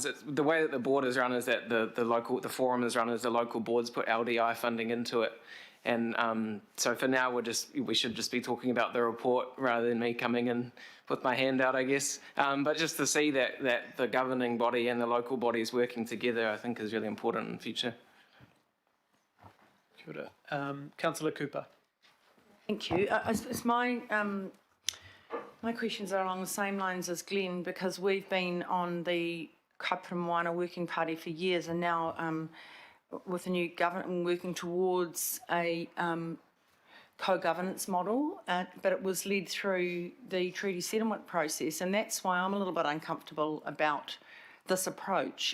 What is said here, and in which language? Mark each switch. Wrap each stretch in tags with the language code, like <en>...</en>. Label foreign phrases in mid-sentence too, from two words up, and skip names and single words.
<en>The way that the board is run is that the forum is run as the local boards put LDI funding into it, and so for now we should just be talking about the report rather than me coming in with my hand out, I guess. But just to see that the governing body and the local bodies working together, I think, is really important in the future.</en> <mi>Kia ora.</mi> <en>Councillor Cooper. Thank you. It's my questions are along the same lines as Glenn, because we've been on the Kaupapa Moana Working Party for years, and now with the new government working towards a co-governance model, but it was led through the treaty settlement process, and that's why I'm a little bit uncomfortable about this approach.</en>